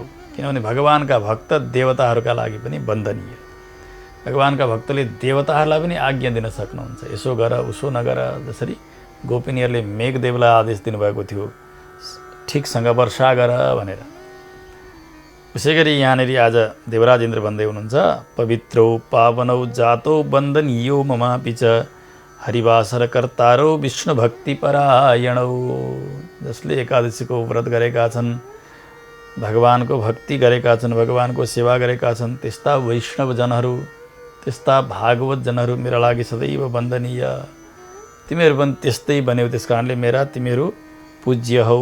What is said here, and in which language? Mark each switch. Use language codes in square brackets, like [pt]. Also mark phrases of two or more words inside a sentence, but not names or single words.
[ne] किनभने भगवानका भक्त देवताहरूका लागि पनि वन्दनीय। भगवानका भक्तले देवताहरूलाई पनि आज्ञा दिन सक्नुहुन्छ, यसो गर उसो नगर। जसरी गोपिनीहरूले मेघदेवलाई आदेश दिनुभएको थियो, ठिकसँग वर्षा गर भनेर। उसै गरी यहाँनिर आज देवराज इन्द्र भन्दै हुनुहुन्छ, [sa] पवित्रौ पावनौ जातौ वन्दनीयो ममापि च हरिवासर कर्तारौ विष्णु भक्ति परायणौ। [ne] जसले एकादशीको व्रत गरेका छन्, भगवानको भक्ति गरेका छन्, भगवानको सेवा गरेका छन्, त्यस्ता वैष्णव जनहरू, त्यस्ता भागवत जनहरू मेरा लागि सदैव वन्दनीय। तिमीहरू पनि त्यस्तै बन्यौ, त्यस कारणले मेरा तिमीहरू पूज्य हौ।